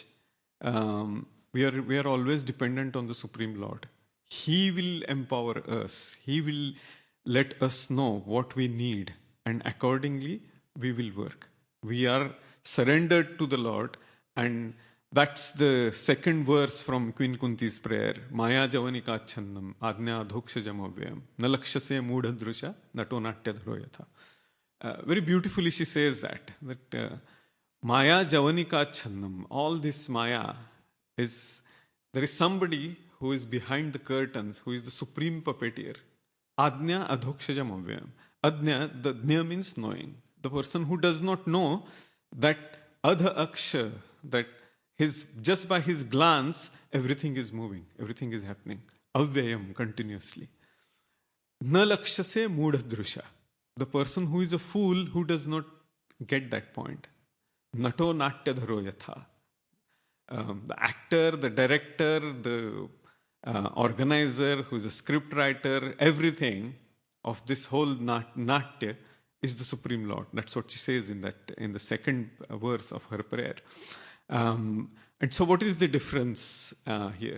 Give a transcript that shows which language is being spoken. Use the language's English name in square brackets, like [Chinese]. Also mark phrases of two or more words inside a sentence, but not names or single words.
[English] We are always dependent on the Supreme Lord. He will empower us. He will let us know what we need, and accordingly we will work. We are surrendered to the Lord, and that's the second verse from Queen Kunti's prayer. [Sanskrit] माया जवनिका छन्नम् अज्ञा अधोक्ष जमव्ययम् न लक्ष्यसे मूढदृशा नटो नाट्य धरो यथा. [English] Very beautifully she says that [Sanskrit] माया जवनिका छन्नम्, [English] all this Maya is, there is somebody who is behind the curtains, who is the supreme puppeteer. [Sanskrit] अज्ञा अधोक्ष जमव्ययम्. Adnya, [English] the dnya means knowing. The person who does not know that [Sanskrit] अधः अक्ष, [English] that just by his glance, everything is moving, everything is happening. Avyayam, continuously. [Sanskrit] न लक्ष्यसे मूढदृशा. [English] The person who is a fool, who does not get that point. [Sanskrit] नटो नाट्य धरो यथा. [English] The actor, the director, the organizer, who is a script writer, everything, of this whole natya is the Supreme Lord. That's what she says in the second verse of her prayer. And so what is the difference here?